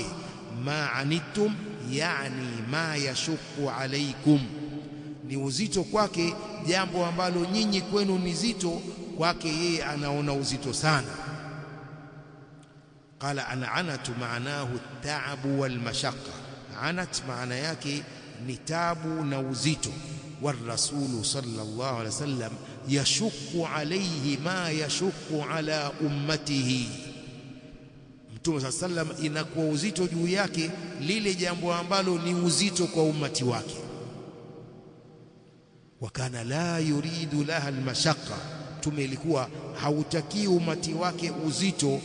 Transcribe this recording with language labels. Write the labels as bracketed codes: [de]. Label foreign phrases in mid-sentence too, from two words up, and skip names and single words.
[ar] ما عنتم يعني ما يشق عليكم, [sw] ni uzito kwake jambo ambalo nyinyi kwenu ni zito, kwake yeye anaona uzito sana. [ar] قال العنت معناه التعب والمشقة, [sw] anat maana yake ni tabu na uzito. [ar] والرسول صلى الله عليه وسلم يشق عليه ما يشق على أمته, [sw] Mtume [ar] صلى الله عليه وسلم [sw] inakuwa uzito juu yake lile jambo ambalo ni uzito kwa ummati wake. [ar] وكان لا يريد لها المشقة, [sw] Mtume ilikuwa hautaki umati wake uzito.